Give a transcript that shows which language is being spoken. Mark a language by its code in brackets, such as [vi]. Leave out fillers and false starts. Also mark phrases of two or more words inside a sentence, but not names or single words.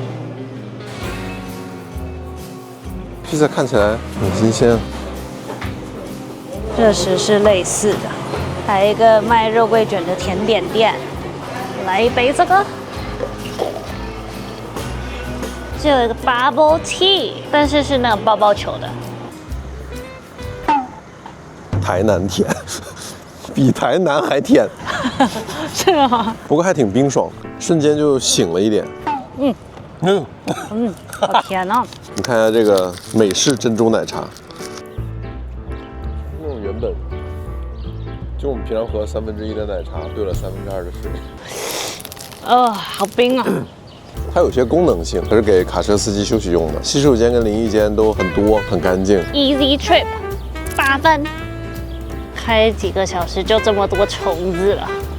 [zh] 披薩看起來很新鮮。熱食是類似的，還有一個賣肉桂卷的甜點店。來一杯這個。這有一個 [en] Bubble Tea， [zh] 但是是那個包包球的。台南甜，比台南還甜。是嗎？不過還挺冰爽，瞬間就醒了一點。好甜哦！你看一下這個美式珍珠奶茶，那種原本就我們平常喝1/3的奶茶兌了2/3的水。好冰啊！它有些功能性，它是給卡車司機休息用的。洗手間跟淋浴間都很多，很乾淨。 Easy Trip 8 分，開幾個小時就這麼多蟲子了。